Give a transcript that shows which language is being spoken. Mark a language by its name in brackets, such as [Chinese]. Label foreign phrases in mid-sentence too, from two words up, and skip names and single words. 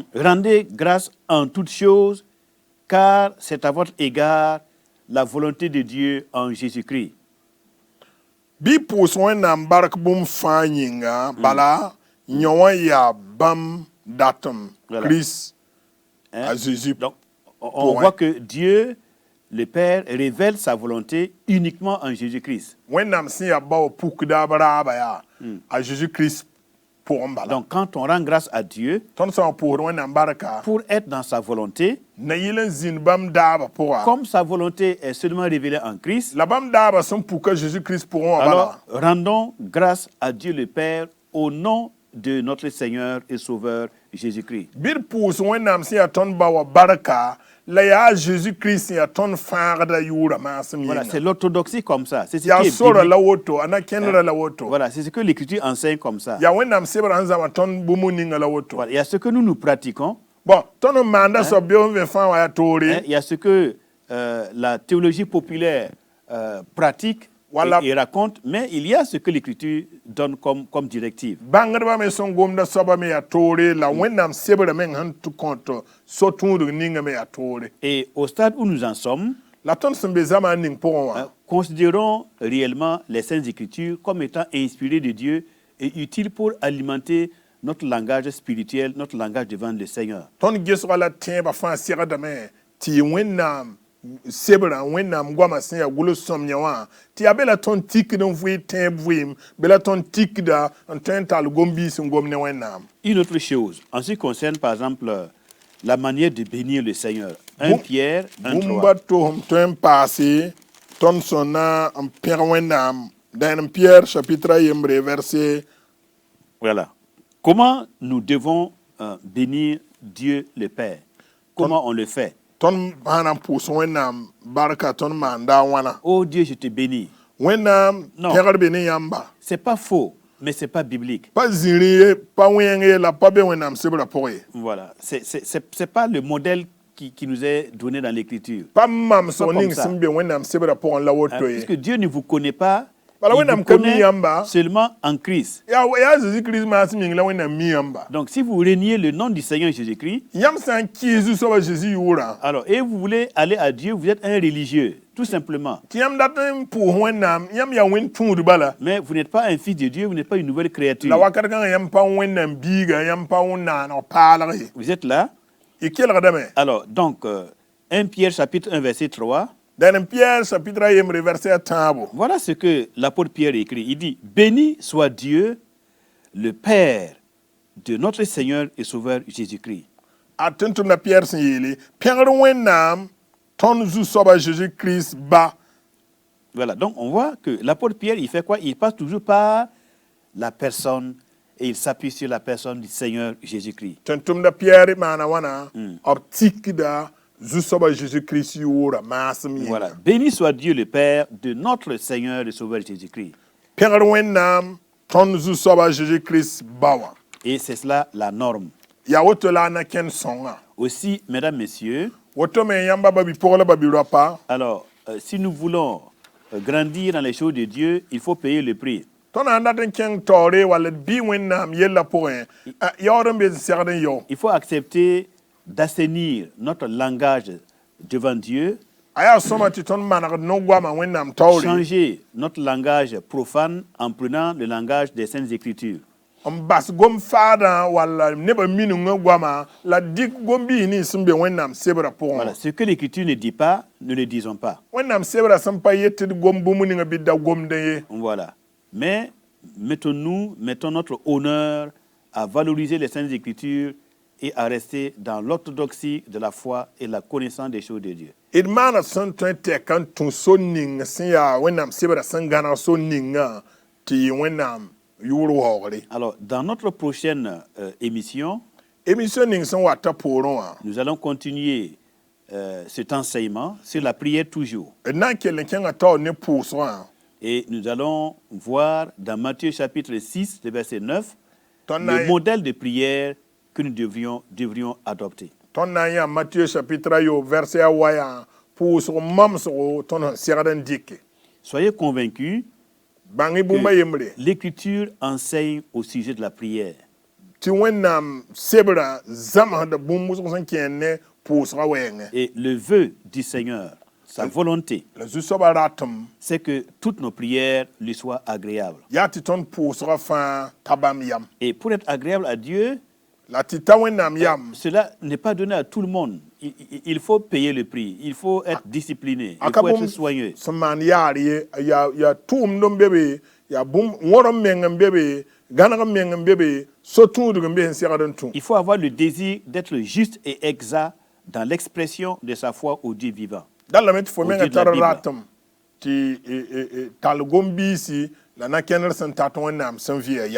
[French] Rendez grâce en toutes choses, car c'est à votre égard la volonté de Dieu en Jésus-Christ. [Mossi] Bɩ pʋʋs wẽnnaam bark bũmb fãa yĩnga bala yõ wã yaa bãmb datem [French] Voilà. Christ Hein? à Jésus. Donc, on Pour voit un- que Dieu, le Père, révèle sa volonté uniquement en Jésus-Christ. [Mossi] Wẽnnaam sẽn yaa ba wa pukdaab raaba yaa a Jésus-Christ pʋgẽ bala. [French] Donc, quand on rend grâce à Dieu [Mossi] Tõnd sã n pʋʋsd wẽnnaam barka [French] pour être dans sa volonté, [Mossi] na yɩl n zĩnd bãmb daaba pʋga. [French] comme sa volonté est seulement révélée en Christ, [Mossi] La bãmb daaba sẽn puka Jésus-Christ pʋgẽ wã [French] alors [Mossi] bala. [French] rendons grâce à Dieu le Père au nom de notre Seigneur et Sauveur Jésus-Christ. [Mossi] Bɩ d pʋʋs wẽnnaam sẽn yaa tõnd ba wa barka la yaa Jésus-Christ sẽn yaa tõnd fãagda yʋʋra maasem [French] Voilà, c'est [Mossi] yĩnga. [French] l'orthodoxie comme ça. C'est ce [Mossi] Yaa [French] qui est [Mossi] sora [French] biblique. [Mossi] la woto, a na kẽndra la woto. [French] Voilà, c'est ce que l'Écriture enseigne comme ça. [Mossi] Ya wẽnnaam sebrã n zãma tõnd bũmb ninga la woto. [French] Voilà, il y a ce que nous pratiquons, Bon, [Mossi] tõnd n maanda soab beoog n vẽ fãa wã yaa hein, toore. [French] il y a ce que la théologie populaire pratique Voilà. et raconte, mais il y a ce que l'Écriture donne comme directive. [Mossi] Bãngdbã me sẽn gomda soaba me yaa toore la wẽnnaam sebrã meng sẽn tɩ kõt so-tũudg ninga me yaa toore. [French] Et au stade où nous en sommes, [Mossi] La tõnd sẽn be zamaan ning pʋgẽ wã [French] considérons réellement les Saintes Écritures comme étant inspirées de Dieu et utiles pour alimenter notre langage spirituel, notre langage devant le Seigneur. [Mossi] tõnd gesga la tẽebã fãa segdame tɩ wẽnnaam sebrã wẽnnaam goamã sẽn yaa gʋls-sõmyã wã tɩ yaa be la tõnd tikd n vɩɩ tẽeb vɩɩm be la tõnd tikda n tõe n tall gom-biis n gom ne wẽnnaam. [French] Une autre chose, en ce qui concerne par exemple la manière de bénir le Seigneur. 1 Bon- Pierre 1, 3. [Mossi] bũmba tʋsm tõe n paase tõnd sõn na n pẽg wẽnnaam dẽenem Pierre chapitre a yembre verset [French] Voilà. Comment nous devons bénir Dieu le Père? Comment on le fait? [Mossi] ton hanam pus wẽnnaam barka tõnd maanda wãna [French] Oh Dieu, je te bénis. [Mossi] wẽnnaam [French] Non. [Mossi] pẽgr be ne yãmba [French] C'est pas faux, mais c'est pas biblique. [Mossi] pa zĩri ye pa wẽng ye la pa be wẽnnaam sebrã pʋgẽ ye [French] Voilà. C'est pas le modèle qui nous est donné dans l'Écriture. [Mossi] pa mamsg [French] Pas [Mossi] ning [French] comme ça. [Mossi] sẽn be wẽnnaam sebrã pʋgẽ la [French] Hein, [Mossi] woto ye [French] puisque Dieu ne vous connaît pas, [Mossi] Bala [French] il [Mossi] wẽnnaam [French] vous [Mossi] ka mi [French] connaît [Mossi] yãmba [French] seulement en Christ. [Mossi] yaa Jésus-Christ maas ming la wẽnnaam mi yãmba [French] Donc si vous reniez le nom du Seigneur Jésus-Christ, [Mossi] yãmb sã n kɩɩs zu-soabã Jésus yʋʋrã [French] alors, et vous voulez aller à Dieu, vous êtes un religieux, tout simplement. [Mossi] tɩ yãmb dat n pʋʋs wẽnnaam yãmb yaa wẽnd tũud bala [French] Mais vous n'êtes pas un fils de Dieu, vous n'êtes pas une nouvelle créature. [Mossi] la wakat kãngã yãmb pa wẽnnaam biiga yãmb pa wẽnnaaneg paalg ye [French] Vous êtes là. [Mossi] y kelgdame [French] Alors, donc, 1 Pierre chapitre 1, verset 3. [Mossi] dẽn Pierre chapitre a yembre verset a tãabo [French] Voilà ce que l'apôtre Pierre écrit. Il dit, béni soit Dieu, le Père de notre Seigneur et Sauveur Jésus-Christ. [Mossi] a tɩ n tʋmda Pierre sẽn yeele pẽgr wẽnnaam tõnd zu-soaba Jésus-Christ ba [French] Voilà, donc on voit que l'apôtre Pierre, il fait quoi? Il passe toujours par la personne et il s'appuie sur la personne du Seigneur Jésus-Christ. [Mossi] tɩ n tʋmda Pierre maana wãna b tikda zu-soaba Jésus-Christ yʋʋra maasem [French] Voilà, [Mossi] yĩnga [French] béni soit Dieu le Père de notre Seigneur et Sauveur Jésus-Christ. [Mossi] pẽgr wẽnnaam tõnd zu-soaba Jésus-Christ ba wã [French] Et c'est cela la norme. [Mossi] yaa woto la a na kẽnd sõnga [French] Aussi, mesdames, messieurs, [Mossi] woto me yãmba ba bi-pʋgla ba bi-roapa [French] alors, si nous voulons grandir dans les choses de Dieu, il faut payer le prix. [Mossi] tõnd na n dat n kẽng taoore wall d bɩ wẽnnaam yella pʋgẽ yaood n be n segd n yao [French] Il faut accepter d'assainir notre langage devant Dieu, [Mossi] a yaa sõma tɩ tõnd manegd no-goamã wẽnnaam taoore [French] changer notre langage profane en prenant le langage des Saintes Écritures. [Mossi] n bas gom faadã walla nebã minungã goamã la dɩk gom-biis nins sẽn be wẽnnaam sebrã pʋgẽ [French] Voilà, [Mossi] wã [French] ce que l'Écriture ne dit pas, ne le disons pas. [Mossi] wẽnnaam sebrã sẽn pa yet tɩ d gom bũmb ninga bɩ d da gomdẽ ye [French] Voilà. Mais mettons notre honneur à valoriser les Saintes Écritures et à rester dans l'orthodoxie de la foi et la connaissance des choses de Dieu. [Mossi] d maana sẽn tõe n tɛk n tũ son ning sẽn yaa wẽnnaam sebrã sẽn gãneg son ningã tɩ yɩ wẽnnaam yʋʋr waoogre [French] Alors, dans notre prochaine émission, [Mossi] émission ning sẽn wata poorẽ wã [French] nous allons continuer cet enseignement sur la prière toujours. [Mossi] d na n kell n kẽngã taoor ne pʋʋsgã [French] Et nous allons voir dans Matthieu chapitre 6, le verset 9, [Mossi] tõnd na [French] le modèle de prière que nous devrions adopter. [Mossi] tõnd na n yaa Matthieu chapitre a yo verset a wa yaa pʋʋsg mamsgo tõnd sẽn segd n dɩke [French] Soyez convaincus [Mossi] bãng-y bũmba yembre [French] l'Écriture enseigne au sujet de la prière. [Mossi] tɩ wẽnnaam sebrã zãmsda bũmb wʋsg sẽn kẽer ne pʋʋsga wɛɛngẽ [French] Et le vœu du Seigneur, sa volonté, [Mossi] la zu-soabã ratem [French] c'est que toutes nos prières lui soient agréables. [Mossi] yaa tɩ tõnd pʋʋsga fãa ta bãmb yam [French] Et pour être agréable à Dieu, [Mossi] la tɩ ta wẽnnaam yam [French] cela n'est pas donné à tout le monde. Il faut payer le prix. Il faut être discipliné. [Mossi] a [French] Il [Mossi] ka [French] faut être [Mossi] bũmb [French] soigneux. [Mossi] sẽn maan yaar ye yaa tʋʋmd n be be yaa bũmb wõr n meng n be be gãneg n meng n be be so-tũudg n be sẽn segd n tũ [French] Il faut avoir le désir d'être juste et exact dans l'expression de sa foi au Dieu vivant. [Mossi] dallame tɩ fo [French] Au [Mossi] menga [French] Dieu de la [Mossi] tar [French] Bible. [Mossi] ratem tɩ tall gom-biisi la na-kẽndr sẽn tat wẽnnaam sẽn vɩa yam